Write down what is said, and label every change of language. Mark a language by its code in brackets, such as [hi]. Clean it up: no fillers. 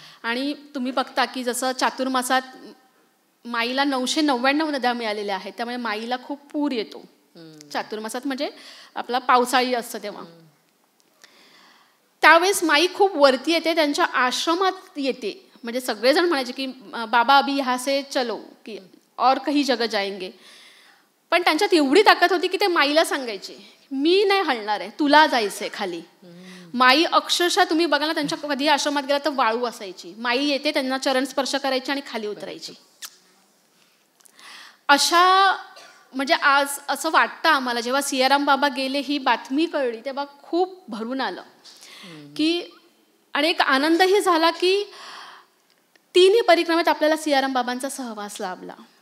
[mr] आणि तुम्ही बघता की जसं चातुर्मासात माईला 999 नद्या मिळालेल्या आहेत, त्यामुळे माईला खूप पूर येतो चातुर्मासात, म्हणजे आपला पावसाळी असतं तेव्हा. त्यावेळेस माई खूप वरती येते, त्यांच्या आश्रमात येते. म्हणजे सगळेजण म्हणायचे की [hi] बाबा अभी यहाँ से चलो की और कहीं जगह जाएंगे. [mr] पण त्यांच्यात एवढी ताकद होती की ते माईला सांगायचे मी नाही हलणार आहे, तुला जायचंय खाली. माई अक्षरशः तुम्ही बघा ना, त्यांच्या कधी आश्रमात गेला तर वाळू असायची. माई येते, त्यांना चरण स्पर्श करायची आणि खाली उतरायची. अशा म्हणजे आज असं वाटतं आम्हाला जेव्हा सियाराम बाबा गेले ही बातमी कळली तेव्हा खूप भरून आलं की, आणि एक आनंदही झाला की तिन्ही परिक्रमेत आपल्याला सियाराम बाबांचा सहवास लाभला.